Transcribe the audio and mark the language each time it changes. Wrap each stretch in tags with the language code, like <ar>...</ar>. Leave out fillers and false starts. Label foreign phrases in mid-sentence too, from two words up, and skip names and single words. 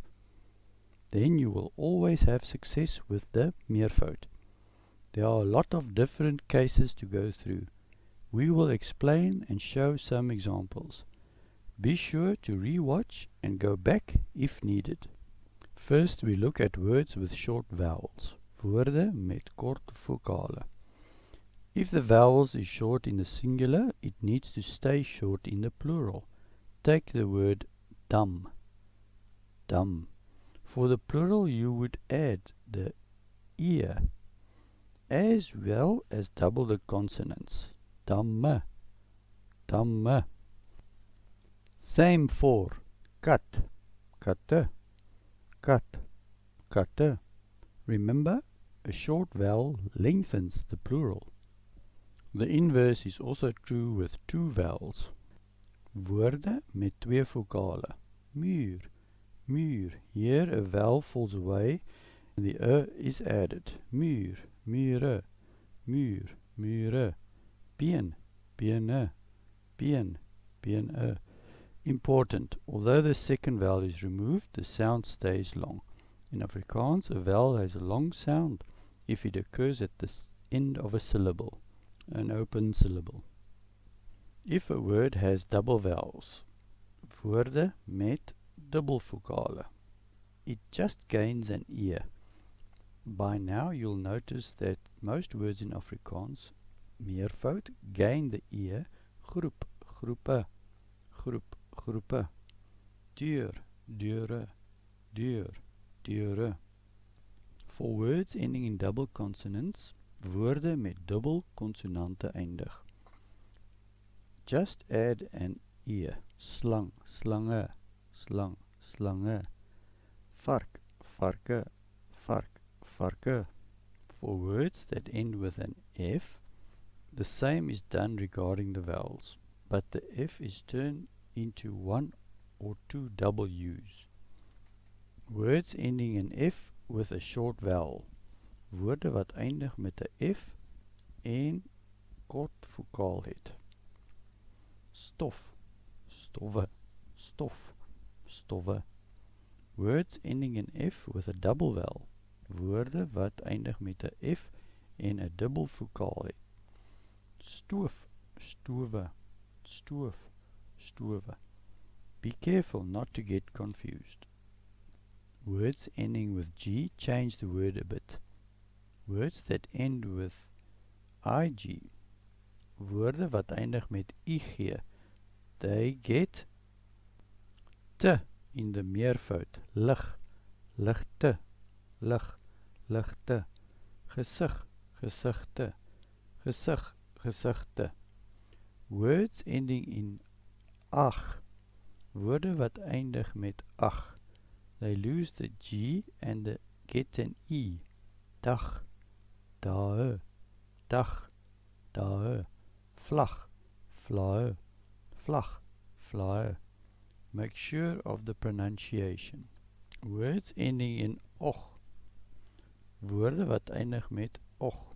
<en>Then you will always have success with the meervoud. There are a lot of different cases to go through. We will explain and show some examples. Be sure to re-watch and go back if needed. First, we look at words with short vowels.</en> <af>Woorde met kort vokale.</af> <en>If the vowels is short in the singular, it needs to stay short in the plural. Take the word dam. Dam. For the plural, you would add the ear, as well as double the consonants.</en> <af>Damme. Damme.</af> <en>Same for kat.</en> <af>Katte. Kat. Katte.</af> <en>Remember, a short vowel lengthens the plural. The inverse is also true with two vowels.</en> <af>Woorde met twee vokale. Muur, muur.</af> <en>Here a vowel falls away and the is added.</en> <af>Muur, mure, muur, mure. Been, bene, been, bene.</af> <en>Important, although the second vowel is removed, the sound stays long. In Afrikaans, a vowel has a long sound if it occurs at the end of a syllable, an open syllable. If a word has double vowels,</en> <af>woorde met dubbel vokale,</af> <en>it just gains an ear. By now you'll notice that most words in Afrikaans, meervoud, gain the ear</en> <af>groep, groepe, groep, groepe, deur, deure, deur, deure.</af> <en>For words ending in double consonants,</en> <af>woorde met dubbel konsonante eindig.</af> <en>Just add an ear.</en> <af>Slang, slange, slang, slange. Vark, varke, vark, varke.</af> <en>For words that end with an F, the same is done regarding the vowels, but the F is turned into one or two W's. Words ending in F with a short vowel.</en> <af>Woorde wat eindig met 'n F en kort vokaal het. Stof, stowwe, stof, stowwe.</af> <en>Words ending in F with a double vowel.</en> <af>Woorde wat eindig met 'n F en 'n dubbel vokaal het. Stoof, stowe, stoof, stowe.</af> <en>Be careful not to get confused. Words ending with G change the word a bit. Words that end with IG,</en> <af>woorde wat eindig met IG,</af> <en>they get te in the meervoud.</en> <af>Lig, ligte, lig, ligte. Gesig, gesigte, gesig, gesigte.</af> <en>Words ending in ag,</en> <af>woorde wat eindig met ag,</af> <en>they lose the G and get an E.</en> <af>Dag, dae, dag, dae. Vlag, vlae, vlag, vlae.</af> <en>Make sure of the pronunciation. Words ending in och,</en> <af>woorde wat eindig met och.</af>